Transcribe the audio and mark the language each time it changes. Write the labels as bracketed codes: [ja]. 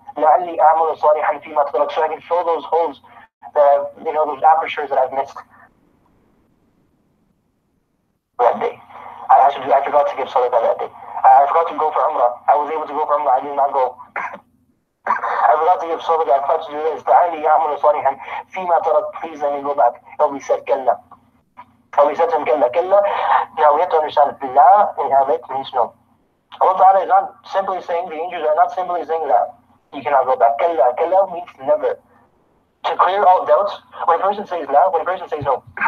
[ar] لَعَلِّي أَعْمَلُ صَالِحًا فِي مَا تَرَكْ, [en] so I can fill those holes that those apertures that I've missed that day. I forgot to give sadaqah that day. I forgot to go for Umrah. I was able to go for Umrah. I did not go. I forgot to give sadaqah. I forgot to do this. [ar] لَعَلِّي أَعْمَلُ صَالِحًا فِي مَا تَرَكْ, [en] please let me go back. And we said كَلَّا. And we said to him كَلَّا. Now we have to understand La in Arabic means no. Allah Ta'ala is not simply saying, the angels are not simply saying that you cannot go back. Kalla means never. To clear all doubts, when a person says la, when a person says no.